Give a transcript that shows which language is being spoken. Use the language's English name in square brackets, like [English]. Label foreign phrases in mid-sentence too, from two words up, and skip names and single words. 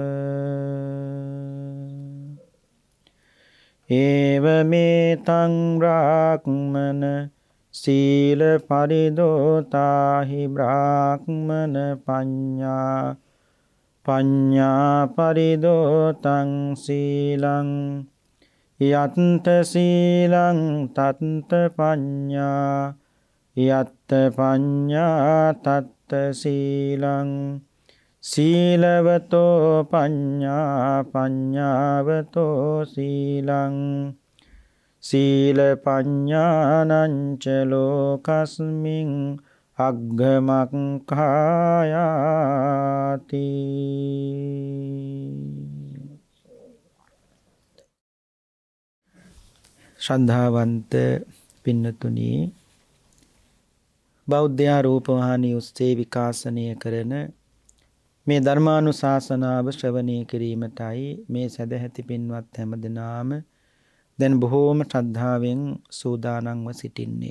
[Pali] ඒවමේතං බ්‍රාහ්මන සීල පරිදෝතාහි බ්‍රාහ්මන පඤ්ඤා පරිදෝතං සීලං යත්ත සීලං තත්ත පඤ්ඤා යත්ත පඤ්ඤා තත්ත සීලං සීලවතෝ පඤ්ඤා පඤ්ඤාවතෝ සීලං සීල පඤ්ඤානං ච ලෝකස්මින් අග්ගමක්ඛායාති. [Sinhala] ශ්‍රද්ධාවන්ත පින්නතුනි, බෞද්ධ රූපවාහිනිය ඔස්සේ විකාශනය කරන මේ ධර්මානුශාසනාව ශ්‍රවණය කිරීමටයි මේ සදැහැති පින්වත් හැමදෙනාම දැන් බොහෝම ශ්‍රද්ධාවෙන් සූදානම්ව සිටින්නේ.